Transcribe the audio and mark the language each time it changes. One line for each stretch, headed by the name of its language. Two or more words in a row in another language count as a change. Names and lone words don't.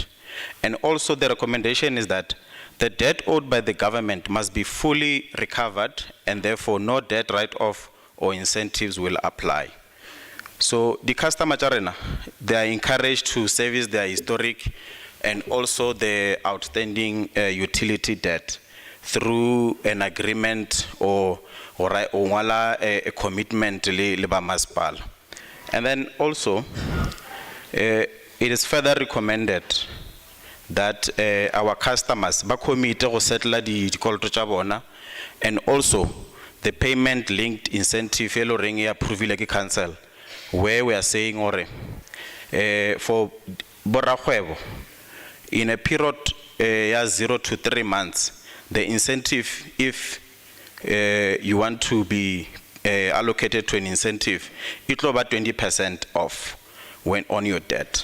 English: And also the recommendation is that the debt owed by the government must be fully recovered and therefore no debt write-off or incentives will apply. So the customers, they are encouraged to service their historic and also the outstanding utility debt through an agreement or a commitment
Northern Sotho: le ba masipala.
English: And then also, it is further recommended that our customers
Northern Sotho: ba commit go settle di dikoloto tša bona,
English: and also the payment linked incentive
Northern Sotho: e lo reng e approve ke council,
English: where we are saying for borakgwebo in a period ya 0 to 3 months, the incentive, if you want to be allocated to an incentive, it will be 20% off when on your debt.